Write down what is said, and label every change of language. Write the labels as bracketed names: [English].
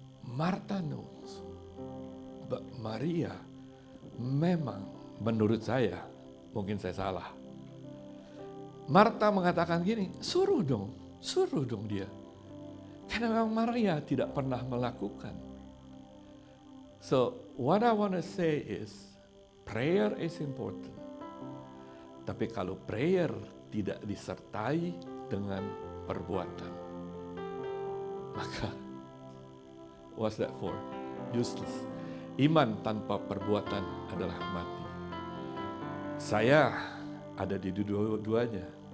[Indonesian] Marta [English] knows, but [Indonesian] Maria memang menurut saya, mungkin saya salah. Marta mengatakan gini, suruh dong dia. Karena memang Maria tidak pernah melakukan. [English] So, what I want to say is, prayer is important. [Indonesian] Tapi kalau prayer tidak disertai dengan perbuatan, maka [English] what's that for? Useless. [Indonesian] Iman tanpa perbuatan adalah mati. Saya ada di dua-duanya.